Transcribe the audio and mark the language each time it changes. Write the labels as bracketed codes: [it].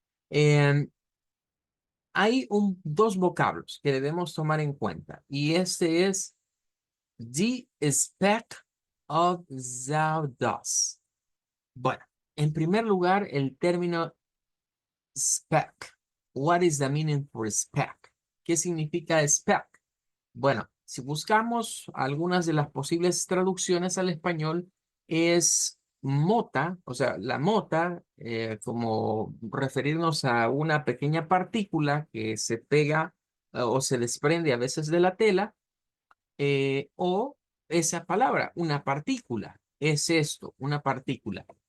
[es] Em, Hay dos vocablos que debemos tomar en cuenta y este es [en] the speck of sawdust. [es] Bueno, en primer lugar, el término speck. [en] What is the meaning for speck? [es] ¿Qué significa speck? Bueno, si buscamos algunas de las posibles traducciones al español, es mota, o sea, la mota, como referirnos a una pequeña partícula que se pega o se desprende a veces de la tela, o esa palabra, una partícula, es esto, una partícula.